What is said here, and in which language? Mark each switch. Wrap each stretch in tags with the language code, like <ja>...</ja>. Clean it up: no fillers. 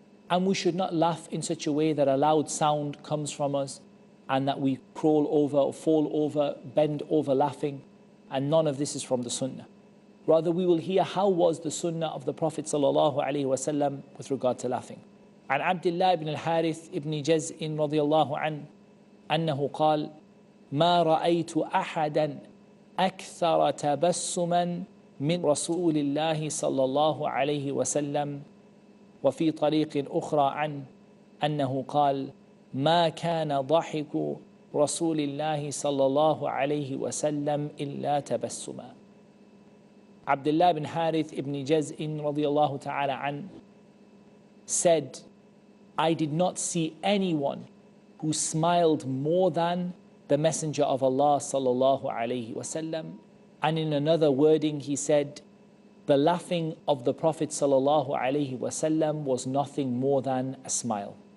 <en>And we should not laugh in such a way that a loud sound comes from us and that we crawl over or fall over, bend over laughing. And none of this is from the Sunnah. Rather, we will hear how was the Sunnah of the Prophet ﷺ with regard to laughing.</en> <ar>عن عبد الله بن الحارث ابن جزء رضي الله عنه أنه قال ما رأيت أحدا أكثر تبسما من رسول الله صلى الله عليه وسلم. وفي طريق أخرى عنه أنه قال ما كان ضحك رسول الله صلى الله عليه وسلم إلا تبسما.</ar> <en>Abdullah bin Harith ibn Jaz'in radiyallahu ta'ala an said, I did not see anyone who smiled more than the Messenger of Allah sallallahu alayhi wasallam. And in another wording he said, the laughing of the Prophet sallallahu alayhi wasallam was nothing more than a smile.</en>